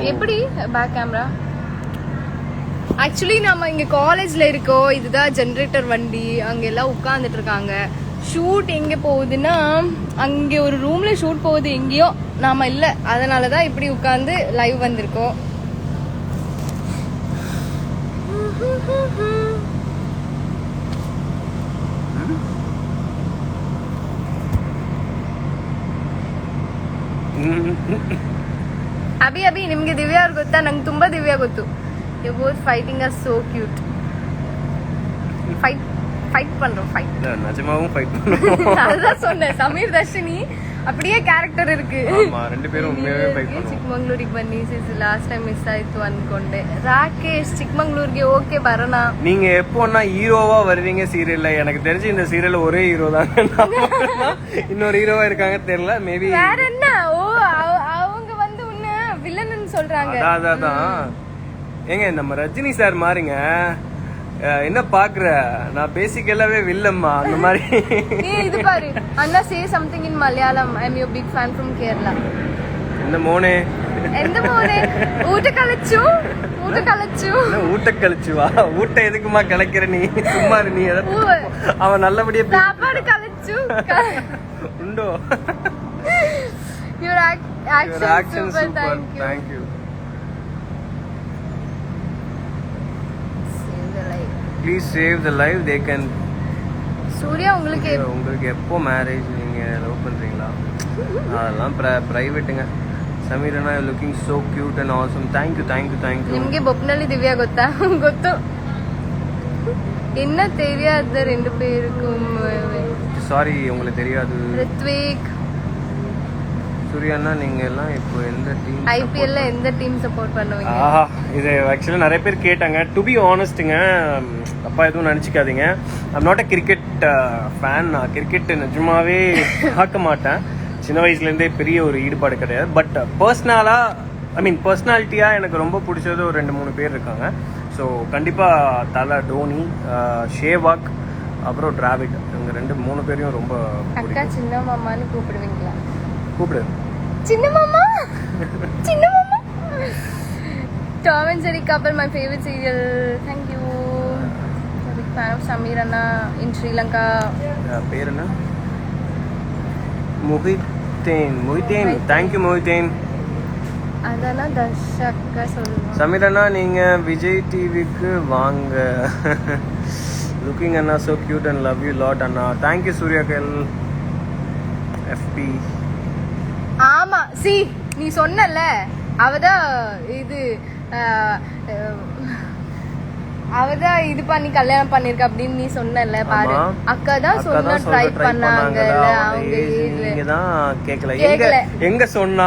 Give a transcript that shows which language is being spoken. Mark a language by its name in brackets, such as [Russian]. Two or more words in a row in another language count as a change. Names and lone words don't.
[Tamil] எப்படி பேக் கேமரா? ஆக்சுவலி நம்ம இங்க காலேஜ்ல இருக்கோம். இதுதான் ஜெனரேட்டர் வண்டி. அங்க எல்லாம் உட்கார்ந்துட்டு இருக்காங்க. ஷூட் எங்க போகுதுன்னா அங்க ஒரு ரூம்ல ஷூட் போகுது எங்கேயோ, நாம இல்ல. அதனாலதான் இப்படி உட்கார்ந்து லைவ் வந்திருக்கோம். [Kannada] ಅಭಿ ನಿಮ್ಗೆ ದಿವ್ಯಾ ಅವ್ರು ಗೊತ್ತಾ? ನಂಗೆ ತುಂಬಾ ದಿವ್ಯಾ ಗೊತ್ತು. [English] you both fighting are so cute. [Tamil] ஃபைட் பண்றோம். நிஜமாவும் ஃபைட் பண்றோம். அதான் சொன்னேன். சமீர் தர்ஷினி அப்படியே கேரக்டர் இருக்கு. ஆமா, ரெண்டு பேரும் உண்மையாவே ஃபைட் பண்ணுவோம். [Kannada] ಚಿಕ್ಕಮಂಗ್ಳೂರಿಗೆ ಬನ್ನಿ ಸಿಸ್, [English] last time [Kannada] ಮಿಸ್ ಆಯ್ತು ಅನ್ಕೊಂಡೆ. ರಾಕೇಶ್ ಚಿಕ್ಕಮಂಗ್ಳೂರಿಗೆ ಓಕೆ ಬರೋಣ. [Tamil] நீங்க எப்போன்னா ஹீரோவா வருவீங்க சீரியல்ல? எனக்கு தெரிஞ்சு இந்த சீரியல்ல ஒரே ஹீரோ தான். இன்னொரு ஹீரோவா இருக்காங்க தெரியல. மேபி வேற என்ன? ஓ அவங்க வந்து உன்ன வில்லன்னு சொல்றாங்க. அதான் ஏங்க நம்ம ரஜினி சார் மாறிங்க. என்ன பாக்குற? நான் பேசிக்கலாவே வில்லம்மா அந்த மாதிரி. இது பாரு அண்ணா, [English] say something in Malayalam. I am your big fan from Kerala. [Malayalam] இந்த மோனே ஊட்ட கலச்சு [Tamil] வா. ஊட்ட எதுக்குமா கலக்கிற நீ? சும்மா நீ அவன் நல்லபடியா [Malayalam] சாப்பாடு கலச்சு உண்டோ? [English] your action super. thank you. Please save the life. They can. [Tamil] சூர்யா, உங்களுக்கு எப்போ மேரேஜ்? நீங்க லவ் பண்றீங்களா? அதெல்லாம் பிரைவேட்டுங்க. [English] ಸಮೀರಣ್ಣ, you looking so cute and awesome. thank you. [Kannada] ನಿಮಗೆ ಬೊಪ್ಪನಳ್ಳಿ ದಿವ್ಯಾ ಗೊತ್ತಾ? ಗೊತ್ತು. [Tamil] என்ன தெரியாத ரெண்டு பேருக்கும்? சாரி, உங்களுக்கு தெரியாது. ரித்விக், சூர்யாண்ணா, நீங்க எல்லாம் இப்போ எந்த டீம்? ஐபிஎல்ல எந்த டீம் சப்போர்ட் பண்ணுவீங்க? இது ஆக்சுவலா நிறைய பேர் கேட்டாங்க. [English] to be honest, [Tamil] அப்பா எதுவும் நினச்சிக்காதீங்க. [English] I'm not a cricket fan. [Tamil] நான் கிரிக்கெட் நிஜமாவே பார்க்க மாட்டேன். சின்ன வயசுலேருந்தே பெரிய ஒரு ஈடுபாடு கிடையாது. பட் பர்சனாலிட்டியாக எனக்கு ரொம்ப பிடிச்சது ஒரு 2-3 பேர் இருக்காங்க. ஸோ கண்டிப்பாக தலை, டோனி, ஷேவாக், அப்புறம் டிராவிட், இவங்க 2-3 பேரையும் ரொம்ப அக்கா சின்ன மாமான்னு கூப்பிடுவீங்களா? கூப்பிடு. சின்ன மாமா. [English] Tom and Jerry couple, my favorite serial. Thank you. Big fan of Samir Anna in Sri Lanka. [Tamil] பேர் என்ன? Mohiten. [English] Thank you Mohiten. [Tamil] அதனா தர்ஷக்கா சொல்லுங்க. சமீர் அண்ணா, நீங்க விஜய் டிவிக்கு வாங்க. [English] Looking Anna so cute and love you lot Anna. Thank you Suryakal FP. [Tamil] ஆமா, நீ சொன்னல அவதான் இது பண்ணி கல்யாணம் பண்ணிருக்க அப்படின்னு நீ சொன்னல. பாரு, அக்கா தான் சொன்ன ட்ரை பண்ணாங்கல. அவங்க தான் கேக்கல. எங்க சொன்னா?